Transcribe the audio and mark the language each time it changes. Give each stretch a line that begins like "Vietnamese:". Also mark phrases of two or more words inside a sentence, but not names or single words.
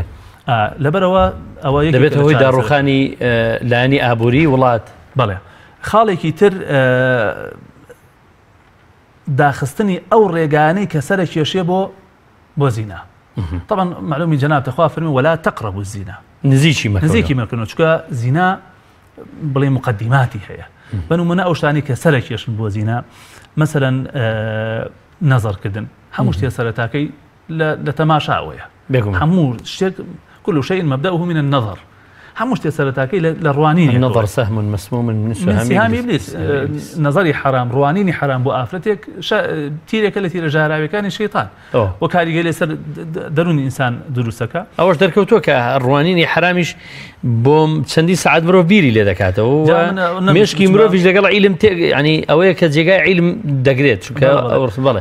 Central Kurdish: لەبەرەوە ئەوە دەبێتە هۆی داڕوخانی لایەنی ئابووری وڵات. بەڵێ خاڵێکی تر داخستنی ئەو ڕێگانەی کە سەر کێشێ بۆ زینا. طبعا معلومی جناب تخوا فەرمی
Arabic: ولا تقربوا الزنا
Central Kurdish: نزیکی مەکەنەوە چونکە زینا بڵێ مقدماتی هەیە بەنمونە ئەو شتانی کە سەر کێشن بۆ زینا مثلا نەزەرکردن هەموو شتێ سەرەتاکەی لە تەماشاوەیە هەموو شتێک
Arabic: كل شيء مبدأه من النظر
Central Kurdish: هەموو شتێ سەرەتاکەی لە ڕوانینی
Arabic: النظر سهم مسموم من سهام إبليس
Central Kurdish: نظری حرام ڕوانینی حرام بۆ ئافرەتێک تیرێکە لە تیرە ژاراویەکانی شەیطان وە کاریگەی لەسەر دەرونی ئینسان دروستەکە ئەوەش دەرکەوتووە کە ڕوانینی حرامیش بۆم چەندی سعات مرۆڤ بیری لێ دەکاتەوە مێشکی مرۆڤیش لەگەڵ عیلم ینی ئەوەیە کە جێگای عیلم دەگرێت چونکە بەڵێ